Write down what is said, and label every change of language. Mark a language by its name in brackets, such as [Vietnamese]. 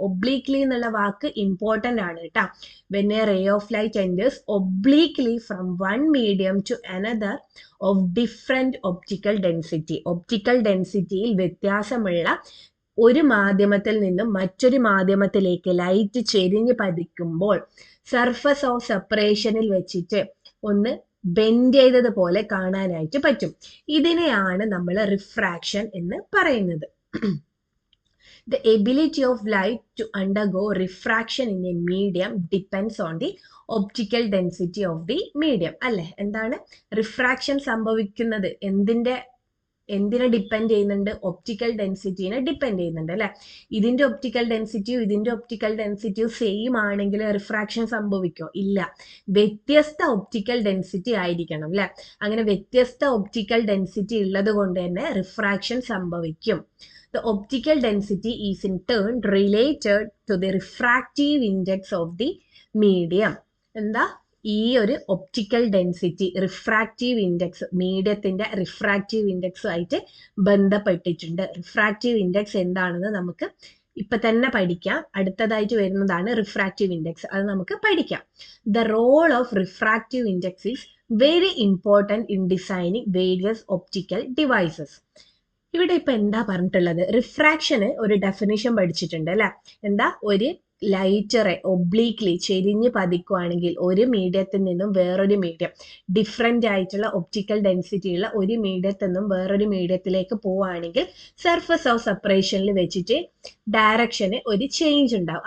[Malayalam] ഒബ്ലീക്ലി എന്നുള്ള വാക്ക് ഇമ്പോർട്ടൻ്റ് ആണ് കേട്ടോ. [English] when a ray of light enters obliquely from one medium to another [Malayalam] of different optical ഡെൻസിറ്റിയിൽ വ്യത്യാസമുള്ള ഒരു മാധ്യമത്തിൽ നിന്നും മറ്റൊരു മാധ്യമത്തിലേക്ക് ലൈറ്റ് ചെരിഞ്ഞ് പതിക്കുമ്പോൾ സർഫസ് ഓഫ് സെപ്പറേഷനിൽ വെച്ചിട്ട് ഒന്ന് ബെൻഡ് ചെയ്തതുപോലെ കാണാനായിട്ട് പറ്റും. ഇതിനെയാണ് നമ്മൾ റിഫ്രാക്ഷൻ എന്ന് പറയുന്നത്. [English] The ability of light to undergo refraction in a medium depends on the optical density of the medium. [Malayalam] അല്ലെ, എന്താണ് റിഫ്രാക്ഷൻ സംഭവിക്കുന്നത്? എന്തിനെ ഡിപ്പെൻഡ് ചെയ്യുന്നുണ്ട്? ഒപ്റ്റിക്കൽ ഡെൻസിറ്റിനെ ഡിപ്പെൻഡ് ചെയ്യുന്നുണ്ട് അല്ലെ. ഇതിന്റെ ഒപ്റ്റിക്കൽ ഡെൻസിറ്റിയും സെയിം ആണെങ്കിൽ റിഫ്രാക്ഷൻ സംഭവിക്കോ? ഇല്ല. വ്യത്യസ്ത ഒപ്റ്റിക്കൽ ഡെൻസിറ്റി ആയിരിക്കണം അല്ലെ. അങ്ങനെ വ്യത്യസ്ത ഒപ്റ്റിക്കൽ ഡെൻസിറ്റി ഉള്ളത് കൊണ്ട് തന്നെ റിഫ്രാക്ഷൻ സംഭവിക്കും. [English] The optical density is in turn related to the refractive index of the medium. [Malayalam] എന്താ? ഈ ഒരു ഒപ്റ്റിക്കൽ ഡെൻസിറ്റി റിഫ്രാക്റ്റീവ് ഇൻഡെക്സ്, മീഡിയത്തിന്റെ റിഫ്രാക്റ്റീവ് ഇൻഡെക്സ് ആയിട്ട് ബന്ധപ്പെട്ടിട്ടുണ്ട്. റിഫ്രാക്റ്റീവ് ഇൻഡെക്സ് എന്താണെന്ന് നമുക്ക് ഇപ്പൊ തന്നെ പഠിക്കാം. അടുത്തതായിട്ട് വരുന്നതാണ് റിഫ്രാക്റ്റീവ് ഇൻഡെക്സ്. അത് നമുക്ക് പഠിക്കാം. [English] The role of refractive index is very important in designing various optical devices. [Malayalam] ഇവിടെ ഇപ്പൊ എന്താ പറഞ്ഞിട്ടുള്ളത്? റിഫ്രാക്ഷന് ഒരു ഡെഫിനിഷൻ പഠിച്ചിട്ടുണ്ട് അല്ലെ. എന്താ? ഒരു ലൈറ്റ് ഒബ്ലീക്ലി ചെരിഞ്ഞ് പതിക്കുവാണെങ്കിൽ ഒരു മീഡിയത്തിൽ നിന്നും വേറൊരു മീഡിയം, ഡിഫറെന്റ് ആയിട്ടുള്ള ഒപ്റ്റിക്കൽ ഡെൻസിറ്റി ഉള്ള ഒരു മീഡിയത്തിൽ നിന്നും വേറൊരു മീഡിയത്തിലേക്ക് പോവുകയാണെങ്കിൽ സർഫസ് ഓഫ് സെപ്പറേഷനിൽ വെച്ചിട്ട് ഡയറക്ഷന് ഒരു ചേഞ്ച് ഉണ്ടാവും.